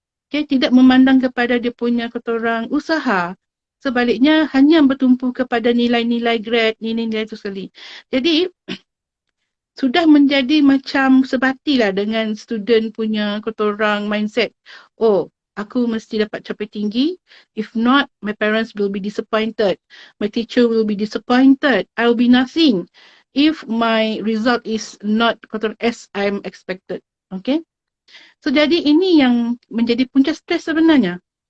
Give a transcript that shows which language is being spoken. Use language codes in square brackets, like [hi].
[ms] Okay, tidak memandang kepada dia punya kata orang usaha. Sebaliknya hanya bertumpu kepada nilai-nilai grade, nilai-nilai itu sekali. Jadi sudah menjadi macam sebatilah dengan student punya kata orang mindset. Oh, aku mesti dapat capai tinggi. [en] If not, my parents will be disappointed. My teacher will be disappointed. I will be nothing if my result is not as I'm expected. Okay? [ms] So, jadi ini yang menjadi punca stres sebenarnya.